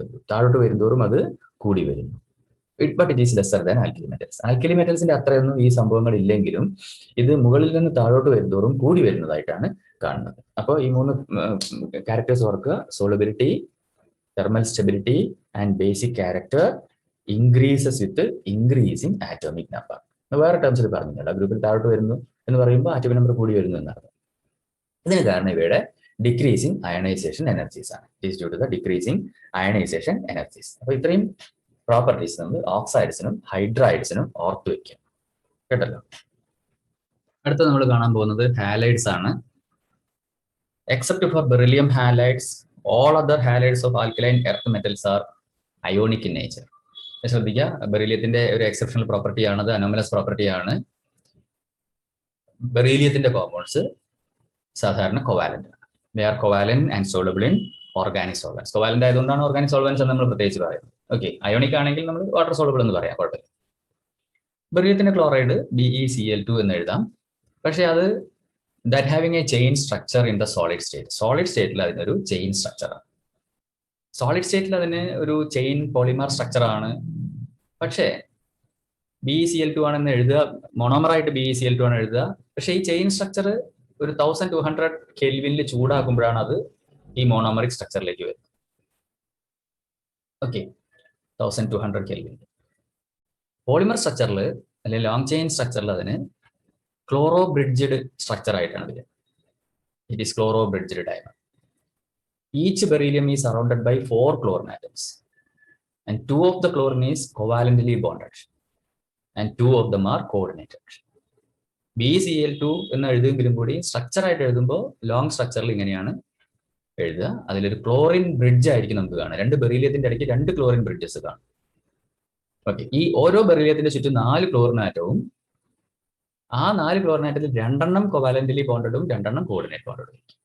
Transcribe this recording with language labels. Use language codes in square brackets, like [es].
[ml] താഴോട്ട് വരുന്തോറും അത് കൂടി വരുന്നു. [en] But it is lesser than alkali metals. [ml] Alkali metals-ന്റെ അത്രയൊന്നും ഈ സംഭവങ്ങൾ ഇല്ലെങ്കിലും ഇത് മുകളിൽ നിന്ന് താഴോട്ട് വരുന്തോറും കൂടി വരുന്നതായിട്ടാണ് കാണുന്നത്. അപ്പോൾ ഈ 3 ക്യാരക്ടേഴ്സ് ഓർക്കുക: [en] solubility, thermal stability and basic character increases with increasing atomic number. [ml] വേറെ ടേംസിൽ പറഞ്ഞിട്ടുണ്ട്, ഗ്രൂപ്പിൽ താഴോട്ട് വരുന്നു എന്ന് പറയുമ്പോൾ ആറ്റോമിക് നമ്പർ കൂടി വരുന്നു എന്നാണ്. ഇതിന് കാരണം ഇവയുടെ ഡിക്രീസിങ് അയണൈസേഷൻ എനർജീസ് ആണ്. [en] It is due to the decreasing ionization energies. [ml] അപ്പോൾ ഇത്രയും പ്രോപ്പർട്ടീസ് നമ്മൾ ഓക്സൈഡ്സിനും ഹൈഡ്രൈഡ്സിനും ഓർത്തു വെക്കാം. കേട്ടല്ലോ. അടുത്ത നമ്മൾ കാണാൻ പോകുന്നത് ഹാലൈഡ്സ് ആണ്. [en] Except for beryllium halides, all other halides of alkaline earth metals are ionic in nature. [ml] ശ്രദ്ധിക്കുക, ബെറിലിയത്തിന്റെ ഒരു എക്സെപ്ഷണൽ പ്രോപ്പർട്ടി ആണത്, അനോമലസ് പ്രോപ്പർട്ടി ആണ്. ബെറിലിയത്തിന്റെ കോമ്പൗണ്ട്സ് സാധാരണ കോവാലന്റ് ആണ്. [en] They are covalent and soluble in organic solvents. [ml] Covalent ആയതുകൊണ്ടാണ് organic solvents എന്ന് നമ്മൾ പ്രത്യേകിച്ച് പറയുന്നത്. ഓക്കെ, അയോണിക് ആണെങ്കിൽ നമ്മൾ വാട്ടർ സോളബിൾ എന്ന് പറയാം, കുഴപ്പമില്ല. ബെറിലിയത്തിന്റെ ക്ലോറൈഡ് BeCl2 എന്ന് എഴുതാം. പക്ഷെ അത് [en] that having a chain structure in the solid state. [ml] Solid സ്റ്റേറ്റിൽ അതിനൊരു ചെയിൻ സ്ട്രക്ചർ ആണ്. സോളിഡ് സ്റ്റേറ്റിൽ അതിന് ഒരു ചെയിൻ പോളിമർ സ്ട്രക്ചർ ആണ്. പക്ഷേ BeCl2 ആണെന്ന് എഴുതുക, മോണോമറായിട്ട് BeCl2 ആണ് എഴുതുക. പക്ഷേ ഈ ചെയിൻ സ്ട്രക്ചർ ഒരു 1200 കെൽവിനിൽ ചൂടാക്കുമ്പോഴാണ് അത് ഈ മോണോമറിക് സ്ട്രക്ചറിലേക്ക് വരുന്നത്. Okay, 1200 kelvin. പോളിമർ സ്ട്രക്ചറിൽ അല്ലെങ്കിൽ ലോങ് ചെയിൻ സ്ട്രക്ചറിൽ അതിന് ക്ലോറോ ബ്രിഡ്ജഡ് സ്ട്രക്ചർ ആയിട്ടാണ് വരിക. [en] It is chloro bridged diamond. Each beryllium is surrounded by 4 chlorine atoms and 2 of the chlorine is covalently bonded and 2 of them are coordinated. [ml] BeCl2 എന്ന് എഴുതുമെങ്കിലും കൂടി structure ആയിട്ട് എഴുതുമ്പോൾ ലോങ് സ്ട്രക്ചറിൽ ഇങ്ങനെയാണ് എഴുതുക. അതിലൊരു ക്ലോറിൻ ബ്രിഡ്ജ് ആയിരിക്കും നമുക്ക് കാണാം. 2 ബെറിലിയത്തിന്റെ ഇടയ്ക്ക് 2 ക്ലോറിൻ ബ്രിഡ്ജസ് കാണും. ഓക്കെ, ഈ ഓരോ ബെറിലിയത്തിന്റെ ചുറ്റും 4 chlorine ആറ്റവും ആ 4 ക്ലോറിൻ ആറ്റത്തിൽ 2 കോവാലന്റലി ബോണ്ടഡും 2 കോർഡിനേറ്റ് ബോണ്ടഡും.